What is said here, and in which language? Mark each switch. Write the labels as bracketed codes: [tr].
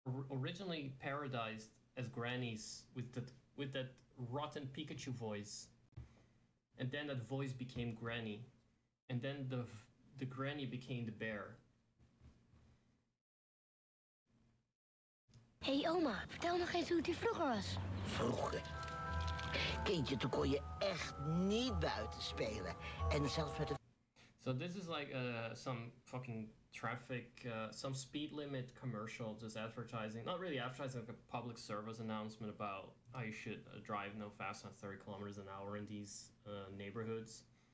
[en] Originally parodized as grannies with that rotten Pikachu voice, and then that voice became Granny, and then the granny became the bear. [nl] Hé oma, vertel nog eens hoe het hier vroeger was. Vroeger? Kindje, toen kon je echt niet buiten spelen. En zelfs met de... [en] So this is like some fucking traffic, some speed limit commercial, just advertising, not really advertising, like a public service announcement about how you should drive no faster than 30 kilometers an hour in these neighborhoods.